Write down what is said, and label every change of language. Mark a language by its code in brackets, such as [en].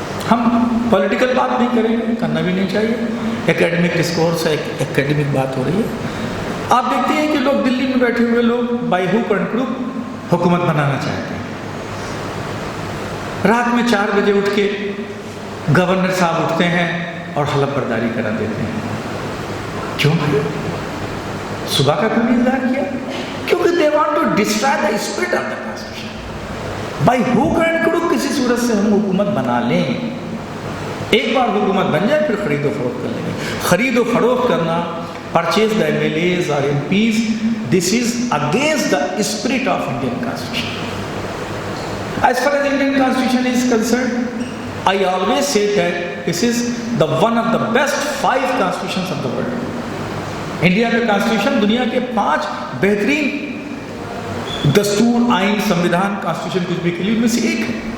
[ur] ہم پولیٹیکل بات نہیں کریں گے, کرنا بھی نہیں چاہیے. ایکیڈمک ڈسکورس ہے, ایکیڈمک بات ہو رہی ہے. آپ دیکھتے ہیں کہ لوگ دلی میں بیٹھے ہوئے لوگ [en] by hook and crook [ur] حکومت بنانا چاہتے ہیں. رات میں 4 بجے اٹھ کے گورنر صاحب اٹھتے ہیں اور حلف برداری کرا دیتے ہیں. کیوں؟ صبح کا کیوں نہیں اظہار کیا؟ کیونکہ [en] they want to destroy the spirit of the constitution. By hook and crook [ur] کسی صورت سے ہم حکومت بنا لیں. ایک بار حکومت بن جائے پھر خرید و فروخت کر لیں گے. خرید و فروخت کرنا, [en] purchase the MLAs or MPs, this is against the spirit of Indian Constitution. As far as Indian Constitution is concerned, I always say that this is the one of the best 5 constitutions of the world. [ur] India کا constitution دنیا کے 5 بہترین دستور, آئین, سمویدھان, constitution کچھ بھی کے لیے ان میں سے ایک ہے.